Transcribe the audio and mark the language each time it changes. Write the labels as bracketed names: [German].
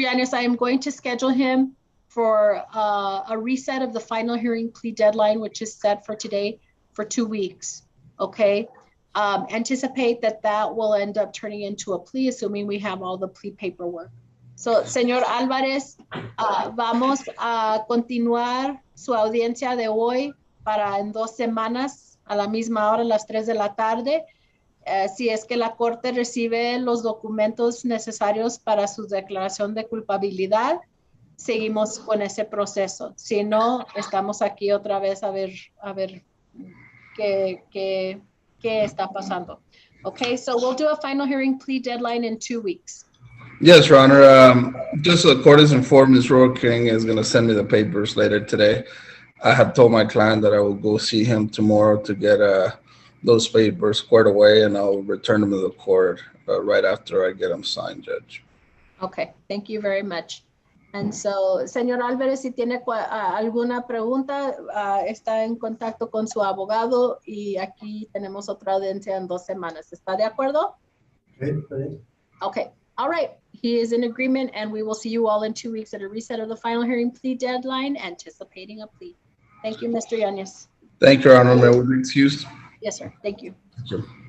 [English] Yanez, I am going to schedule him for a reset of the final hearing plea deadline, which is set for today for 2 weeks, okay? Anticipate that will end up turning into a plea, assuming we have all the plea paperwork. [Spanish] So, señor Álvarez, vamos a continuar su audiencia de hoy para en 2 semanas a la misma hora, a las 3 de la tarde. Si es que la corte recibe los documentos necesarios para su declaración de culpabilidad, seguimos con ese proceso. Si no, estamos aquí otra vez a ver qué está pasando. [English] Okay, so we'll do a final hearing plea deadline in 2 weeks. Yes, Your Honor. Just so the court is informed, Ms. Roa King is going to send me the papers later today. I have told my client that I will go see him tomorrow to get those papers squared away, and I'll return them to the court right after I get them signed, Judge. Okay, thank you very much. [Spanish] And so, señor Álvarez, si tiene alguna pregunta, está en contacto con su abogado y aquí tenemos otra audiencia en 2 semanas. ¿Está de acuerdo? Sí, sí. [English] Okay, all right. He is in agreement, and we will see you all in 2 weeks at a reset of the final hearing plea deadline, anticipating a plea. Thank you, Mr. Yanez. Thank you, Your Honor. May I be excused? Yes, sir. Thank you. Thank you.